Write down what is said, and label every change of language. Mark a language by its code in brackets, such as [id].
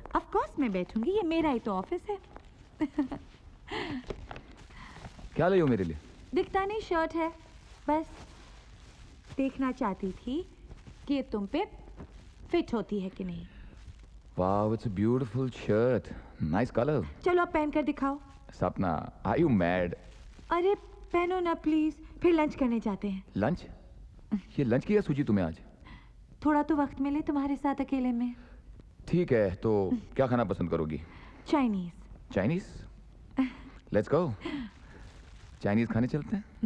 [hi] Of course मैं बैठूंगी, ये मेरा ही तो ऑफिस है. क्या लाई हो मेरे लिए? दिखता नहीं, शर्ट है. बस देखना चाहती थी कि ये तुम पे फिट होती है कि नहीं. [en] Wow, it's a beautiful shirt. Nice color. [hi] चलो आप पहन कर दिखाओ। [en] Sapna, are you mad? [hi] अरे पहनो ना प्लीज, फिर लंच करने जाते हैं। लंच? ये लंच की क्या सूझी तुम्हें आज? थोड़ा तो वक्त मिले तुम्हारे साथ अकेले में। ठीक है, तो क्या खाना पसंद करोगी? Chinese. Chinese? [en] Let's go. [hi] Chinese खाने चलते हैं।